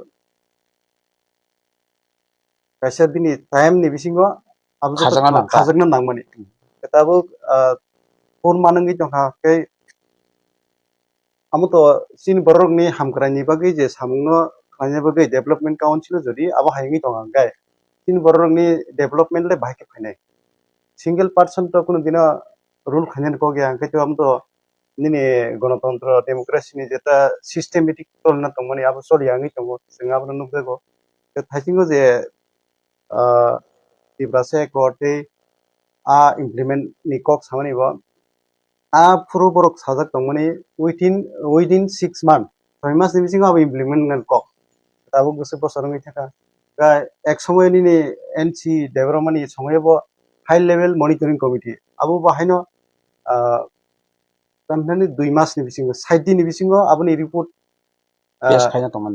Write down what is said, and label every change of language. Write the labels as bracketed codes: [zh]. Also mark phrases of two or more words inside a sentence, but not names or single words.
[trp] kaisa dini time ni bisingo abo khajagna nangmani tabuk pur manangi tongha kai amo to sin borok ni hamkrani bagi je samungno khlanya bagi [en] development council [trp] jodi abo haingi tongha kai sin borok ni development le bahike phainai [en] single person [trp] to kuno dina rule khanyan ko gya kai to am to nini ganatantra democracy ni jeta systematic tolna tongmani abo soliyangi tongo singa abo nukego thaisingo je tibrase korte implement ni kok samani bo puru borok sajak tongmani [en] within 6 months 6 months [trp] ni bisingo abo implement ngan kok abo gosu bosorongi thaka ga [bn] এক সময় [trp] ni [en] NC development [trp] ni somoy bo [en] high level monitoring committee [trp] abo bahaino tamnani 2 months ni bisingo 60 din ni bisingo aboni report yes khaina tongmani